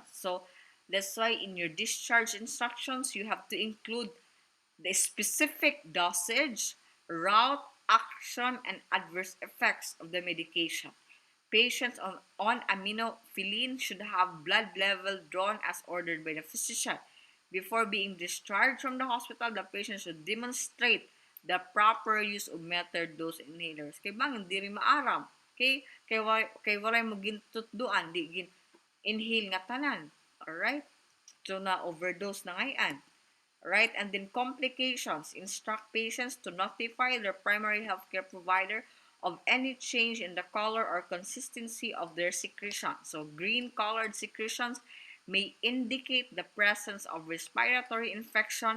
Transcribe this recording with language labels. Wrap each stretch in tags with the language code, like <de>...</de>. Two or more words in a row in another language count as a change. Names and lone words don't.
<en>So, that's why in your discharge instructions, you have to include the specific dosage, route, action, and adverse effects of the medication. Patients on aminophylline should have blood level drawn as ordered by the physician. Before being discharged from the hospital, the patient should demonstrate the proper use of metered dose inhalers.</en> <war>Kay bang hindi rin maaram.</war> <en>Okay?</en> <war>Kay walay mo gintutduan, di gin inhale nga tanan.</war> <en>Alright?</en> <tl>So na overdose na ngayon.</tl> <en>Right? And then complications. Instruct patients to notify their primary healthcare provider of any change in the color or consistency of their secretion. So green colored secretions may indicate the presence of respiratory infection.</en>